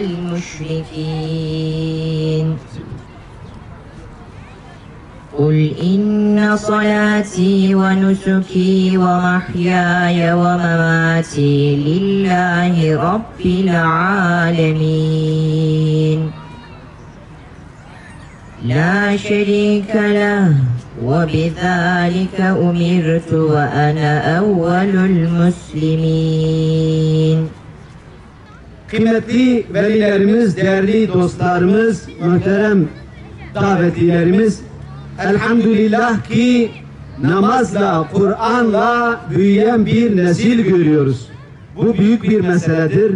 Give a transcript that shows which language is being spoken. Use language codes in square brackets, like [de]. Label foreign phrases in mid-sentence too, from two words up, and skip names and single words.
[ar] المشركين قل إن صلاتي ونسكي ومحياي ومماتي لله رب العالمين لا شريك له وبذلك أمرت وأنا أول المسلمين. [tr] Kıymetli velilerimiz, değerli dostlarımız, muhterem davetlilerimiz, elhamdülillah ki namazla, Kur'an'la büyüyen bir nesil görüyoruz. Bu büyük bir meseledir.